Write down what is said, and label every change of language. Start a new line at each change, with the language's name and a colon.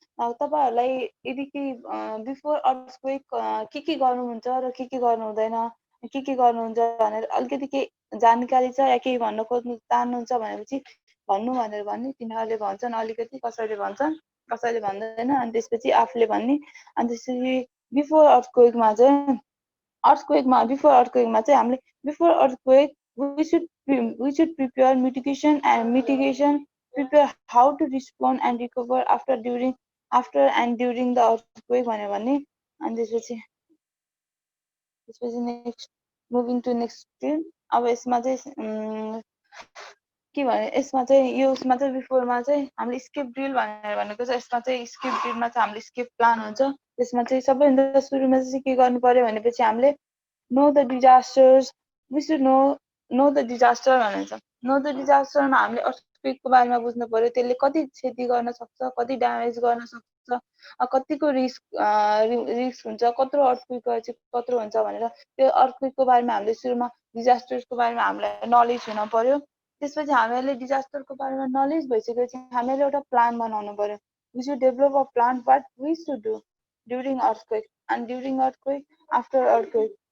Nepali: तपाईहरुलाई यदि के बिफोर अर्थक्वेक के गर्नुहुन्छ र के गर्नुहुँदैन, के गर्नुहुन्छ भनेर अलिकति के जानकारी छ या केही भन्न खोज्नु चाहनुहुन्छ भनेपछि भन्नु भनेर भन्ने, तिनीहरूले भन्छन् अलिकति, कसैले भन्छन् कसैले भन्दैन। अनि त्यसपछि आफूले भन्ने। अनि त्यसपछि बिफोर अर्थक्वेकमा चाहिँ बिफोर अर्थक्वेकमा चाहिँ हामीले before earthquake
English: we should prepare mitigation, prepare how to respond and recover after and during the earthquake
Nepali: भनेर भन्ने। अनि त्यसपछि
English: Next moving to next screen.
Nepali: अब यसमा चाहिँ के भने यसमा चाहिँ यो उसमा चाहिँ बिफोरमा चाहिँ हामीले स्केप ड्रिल भनेर भनेको छ। यसमा चाहिँ स्केप ड्रिलमा चाहिँ हामीले स्केप प्लान हुन्छ। त्यसमा चाहिँ सबैभन्दा सुरुमा चाहिँ के गर्नु पर्यो भनेपछि हामीले
English: know the disasters, we should know the disaster
Nepali: भनेको छ। नो द डिजास्टरमा हामीले अर्थक्वेकको बारेमा बुझ्नु पर्यो, त्यसले कति क्षति गर्न सक्छ, कति ड्यामेज गर्न सक्छ, कतिको रिस्क हुन्छ, कत्रो अर्थक्वेक चाहिँ कत्रो हुन्छ भनेर त्यो अर्थक्वेकको बारेमा हामीले सुरुमा डिजास्टर्सको बारेमा हामीलाई नलेज हुन पर्यो। त्यसपछि हामीले डिजास्टरको बारेमा नलेज भइसकेपछि हामीले एउटा प्लान बनाउनु पर्यो।
English: We should develop a plan what we should do. during earthquake, and during earthquake, after earthquake.